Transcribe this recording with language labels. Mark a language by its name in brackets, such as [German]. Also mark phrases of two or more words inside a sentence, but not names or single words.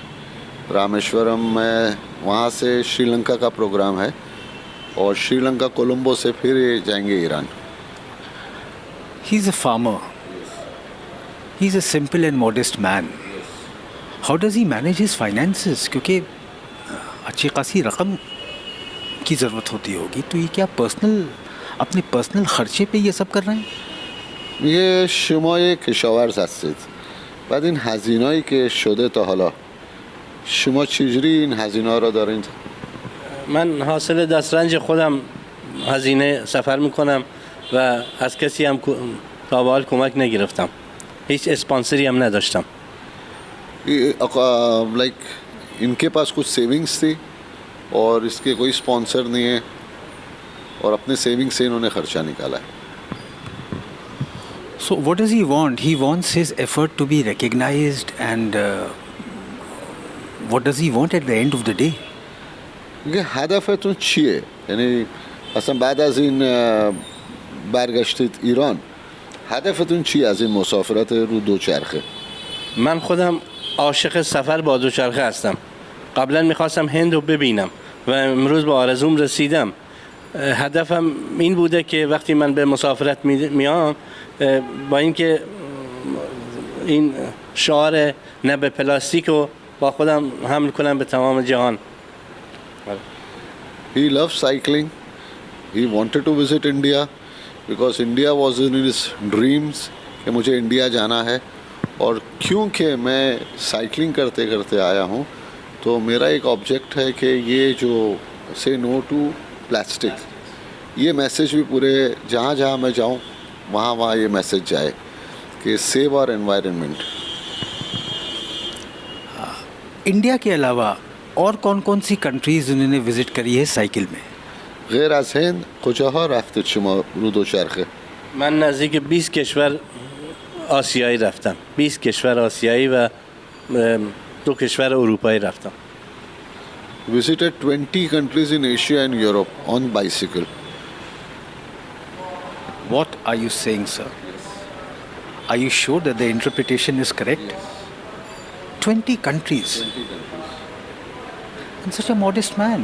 [Hindi] रामेश्वरम में वहाँ से श्रीलंका का प्रोग्राम है और श्रीलंका कोलंबो से फिर ये जाएंगे ईरान. [English] He is a farmer. He is a simple and modest man. How does he manage his finances? [Hindi] क्योंकि अच्छी खासी रकम की ज़रूरत होती होगी, तो ये क्या अपने पर्सनल खर्चे पे ये सब कर रहे हैं? [Persian] میگه شما یک کشاورز هستید، بعد این هزینه‌ای که شده تا حالا شما چجوری این هزینه‌ها را دارین؟ من حاصل دسترنج خودم هزینه سفر میکنم و از کسی هم تا به حال کمک نگرفتم، هیچ اسپانسری هم نداشتم. [Hindi] लाइक इनके पास कुछ सेविंग्स थी और इसके कोई स्पॉन्सर नहीं है और अपने सेविंग से इन्होंने खर्चा निकाला है. [English] So what does he want? He wants his effort to be recognized, and what does he want at the end of the day? [Persian] میگه هدفتون چیه؟ یعنی اصلا بعد از این برگشتید ایران هدفتون چیه از این مسافرت رو دوچرخه؟ من خودم عاشق سفر با دوچرخه هستم. قبلا میخواستم هند رو ببینم و امروز با آرزوم رسیدم. هدفم این بوده که وقتی من به مسافرت میام با اینکه این شعار نه به پلاستیک رو با خودم حمل کنم به تمام جهان. [English] He loves cycling. He wanted to visit India because India was in his dreams [Hindi] कि मुझे इंडिया जाना है. और क्योंकि मैं साइकिलिंग करते करते आया हूँ तो मेरा एक ऑब्जेक्ट है कि ये जो [English] say no to plastic, [Hindi] ये मैसेज भी पूरे जहाँ जहाँ मैं जाऊँ वहाँ वहाँ ये मैसेज जाए कि [English] save our environment. [Hindi] इंडिया के अलावा और कौन कौन सी कंट्रीज़ उन्होंने विज़िट करी है साइकिल में? [Persian] غیر از هند کجاها رفتید شما رو دوچرخه؟ من نزدیک 20 کشور آسیایی رفتم. 20 کشور آسیایی و 2 کشور اروپایی رفتم. [English] Visited 20 countries in Asia and Europe on bicycle. What are you saying, sir? Are you sure that the interpretation is correct? 20 countries. And such a modest man.